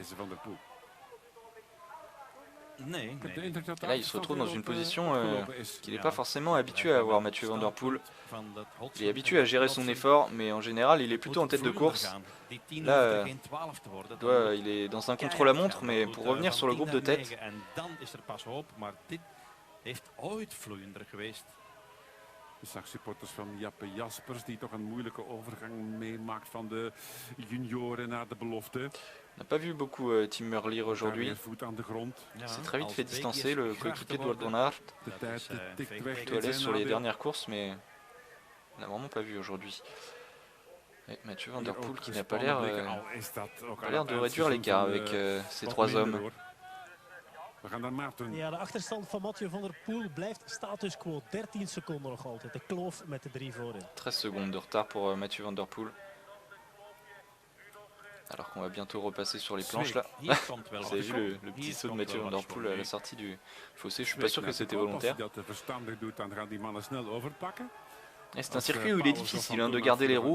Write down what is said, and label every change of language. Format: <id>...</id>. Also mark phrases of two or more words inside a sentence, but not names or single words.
<fr>Et là, il se retrouve dans une position qu'il n'est pas forcément habitué à avoir, Mathieu Van Der Poel. Il est habitué à gérer son effort, mais en général, il est plutôt en tête de course. Là, il est dans un contre-la-montre, mais pour revenir sur le groupe de tête,</fr> <nl>Je zag supporters van Jappe Jaspers die toch een moeilijke overgang meemaakt van de junioren naar de belofte.</nl> <fr>on n'a pas vu beaucoup Tim Merlier aujourd'hui. Il s'est très vite fait distancer, le coéquipier de Wout van Aert. Plutôt à l'aise sur les dernières courses, mais on n'a vraiment pas vu aujourd'hui. Mathieu Van Der Poel qui n'a pas l'air de réduire l'écart avec ces trois hommes.</fr> <nl>Ja, de achterstand van Mathieu Van Der Poel blijft status quo. 13 seconden nog altijd. De kloof met de drie voorin.</nl> <fr>13 secondes de retard pour Mathieu Van Der Poel. Alors qu'on va bientôt repasser sur les planches là. Vous avez vu le petit saut de Mathieu Van Der Poel à la sortie du fossé. Je suis pas sûr que c'était volontaire. C'est un circuit où il est difficile de garder les roues.</fr>